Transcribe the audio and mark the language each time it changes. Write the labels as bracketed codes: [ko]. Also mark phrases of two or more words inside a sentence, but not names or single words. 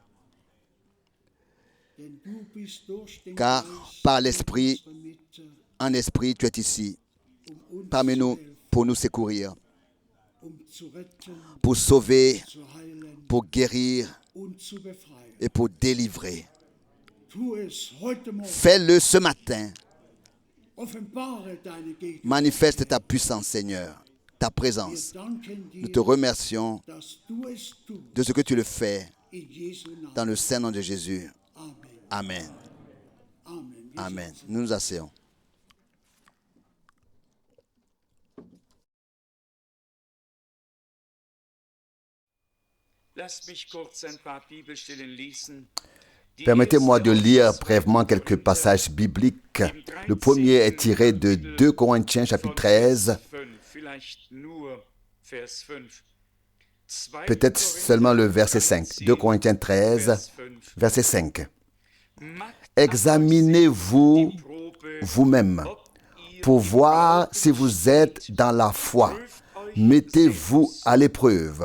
[de] Denn du bist durch den [fr] Car [de] Geist [fr] par [de] in [fr] l'Esprit, [de] unserer Mitte, [fr] en esprit, tu es ici, [de] uns [fr] parmi [de] zu [fr] nous, [de] helfen, [fr] pour nous secourir, [de] zu retten, [fr] pour sauver, [de] zu heilen [fr] pour guérir [de] und zu befreien. [fr] et pour délivrer. Tu es [de] heute Morgen. [fr] Fais-le ce matin. [de] Offenbare deine Gegenwart. [fr] Manifeste ta puissance, Seigneur, ta [de] Wir [fr] présence. [de] danken [fr] Nous te [de] dir, [fr] remercions [de] dass du es tust. [fr] de ce que tu le fais [de] In Jesu Namen. [fr] dans le saint nom de Jésus. [de] Amen. [fr] Amen. [de] Amen. Wir [fr] Amen. [de] sitzen. [fr] Nous nous asseyons. [de] Lasst mich kurz ein paar Bibelstellen lesen. Die [fr] Permettez-moi de [de] erste [fr] lire [de] aus [fr] brièvement quelques passages bibliques. Le premier est tiré de 2 Corinthiens chapitre 13, [de] 5, vielleicht nur Vers 5. [fr] peut-être seulement le verset 5. 2 Corinthiens 13, verset 5. Examinez-vous vous-même pour voir si vous êtes dans la foi. Mettez-vous à l'épreuve.